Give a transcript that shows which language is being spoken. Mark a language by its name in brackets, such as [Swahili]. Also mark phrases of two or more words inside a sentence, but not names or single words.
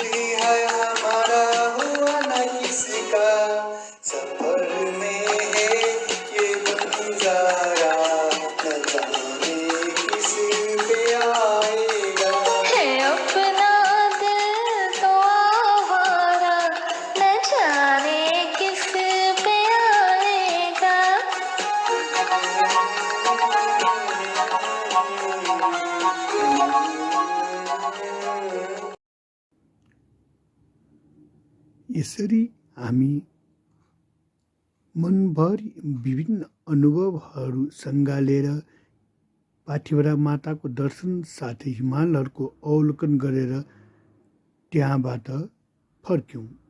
[Hindi] ही है हमारा हुआ ना किसी का सफर में है ये बंजारा न जाने किस पे आएगा है अपना दिल तो आवारा न जाने किस पे आएगा [Nepali] यसरी हामी मनभरि विभिन्न अनुभवहरू सँगालेर पाठीभरा माताको दर्शन साथै हिमालहरूको अवलोकन गरेर त्यहाँबाट फर्क्यौँ।